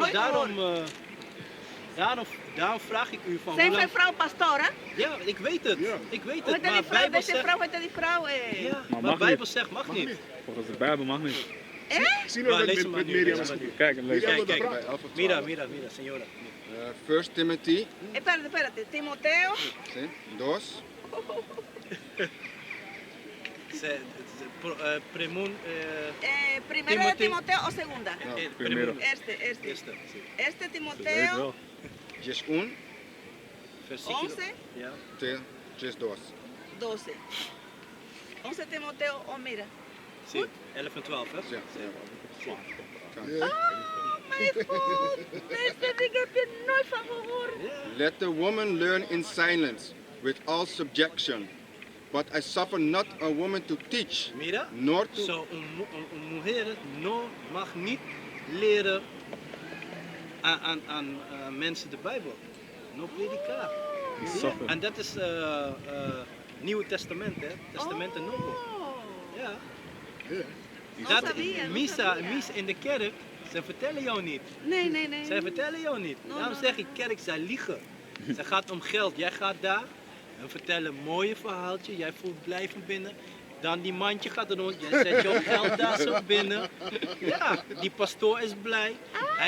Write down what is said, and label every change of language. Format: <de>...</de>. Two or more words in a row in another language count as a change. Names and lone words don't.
<nl>Nooit gehoord. Daarom vraag ik u van Zijn hoe veel lang... vrouwen pastoren? Ja, ik weet het. Ja. Ik weet Hoe het, heet maar die vrouw? Bijbel Deze zegt... vrouw heet die vrouw, Ja, Maar maar mag Bijbel niet. zegt mag niet. Volgens de Bijbel mag niet. Zie Maar je lees met hem maar nu, Miriam? lees hem maar nu. Kijk, en lees. Miriam Kijk, wil kijk. praten.</nl> <es>Mira, señora.</es> <en>First Timothy</en> <es>Espérate. Timoteo.</es> <en>2. Premun...</en> <es>Primero de</es> <en>Timothy.</en> <es>Timoteo o segunda. primero. Este.</es> <nl>Eerste, sí.</nl> <es>Este</es> <nl>Ze weet</nl> <es>Timoteo</es> <nl>wel. Jes 1,</nl> <es>Versículo. 11,</es> <nl>Ja. 2, Jes 2.</nl> <es>12. 11 Timoteo, oh mira.</es> <nl>Sí. 11 en 12, hè? Ja. Ja.</nl> <en>My God,</en> <nl>deze ding heb je nooit van gehoord.</nl> <en>Let the woman learn in silence with all subjection. But I suffer not a woman to teach,</en> <es>Mira,</es> <en>nor to...</en> <nl>zo een</nl> <es>mujer no</es> <nl>mag niet leren aan mensen de Bijbel.</nl> <es>No predicar.</es> <en>Suffer.</en> <nl>En dat is Nieuwe Testament, hè?</nl> <es>Testamenten Novo.</es> <nl>Oh. Ja. Ja.</nl> <es>No</es> <nl>Dat</nl> <es>sabía, no</es> <nl>misa</nl> <es>sabía.</es> <nl>in de kerk, ze vertellen jou niet. Nee. Zij vertellen jou niet.</nl> <es>No,</es> <nl>Daarom</nl> <es>no,</es> <nl>zeg ik, kerk, zij liegen. Ze gaat om geld. Jij gaat daar en vertelt een mooie verhaaltje. Jij voelt blij van binnen. Dan die mandje gaat er rond. Jij zet jouw geld daar zo binnen. Ja, die pastoor is blij. Hij</nl>